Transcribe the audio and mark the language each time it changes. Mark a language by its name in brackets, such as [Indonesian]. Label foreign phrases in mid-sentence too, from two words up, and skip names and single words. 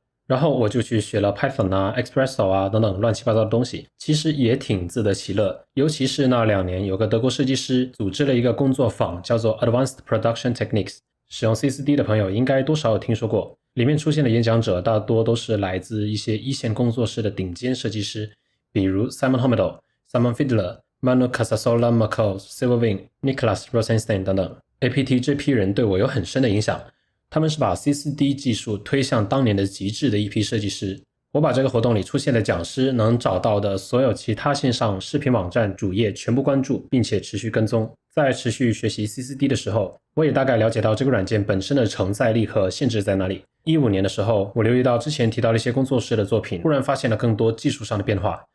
[Chinese] 然后我就去学了 Python 啊、Espresso 啊等等乱七八糟的东西，其实也挺自得其乐。尤其是那2年，有个德国设计师组织了一个工作坊，叫做 Advanced Production Techniques，使用 C4D 的朋友应该多少有听说过。里面出现的演讲者大多都是来自一些一线工作室的顶尖设计师，比如 Simon Homedal、Simon Fiedler、 Manu Casasola-Marco、Silverwing、Nicholas Rosenstein 等等。APT 这批人对我有很深的影响，他们是把 C4D 技术推向当年的极致的一批设计师。我把这个活动里出现的讲师能找到的所有其他线上视频网站主页全部关注，并且持续跟踪。在持续学习 C4D 的时候，我也大概了解到这个软件本身的承载力和限制在哪里。15年的时候，我留意到之前提到的一些工作室的作品，忽然发现了更多技术上的变化。